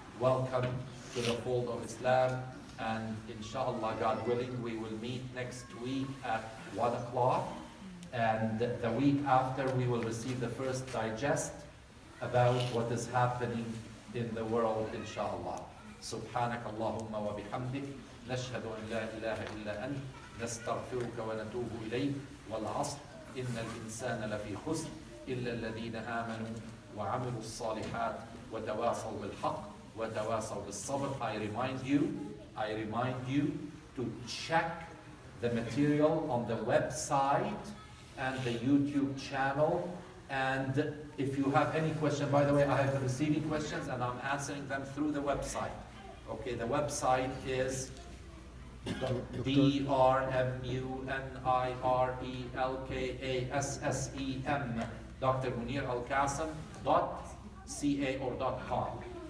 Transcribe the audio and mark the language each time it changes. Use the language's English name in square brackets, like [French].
[English] Welcome to the fold of Islam. And inshallah, God willing, we will meet next week at 1 o'clock. And the week after, we will receive the first digest about what is happening in the world, inshallah. [Arabic] سبحانك اللهم وبحمدك نشهد أن لا إله إلا أنت نستغفرك ونتوب إليك والعصر إن الإنسان لفي خسر إلا الذين آمنوا وعملوا الصالحات وتواصوا بالحق وتواصوا بالصبر. [English] I remind you to check the material on the website and the YouTube channel. And if you have any question, by the way, I have been receiving questions and I'm answering them through the website. Okay, the website is DrMunirElkassem, Dr.Munir El-Kassem .ca or .com.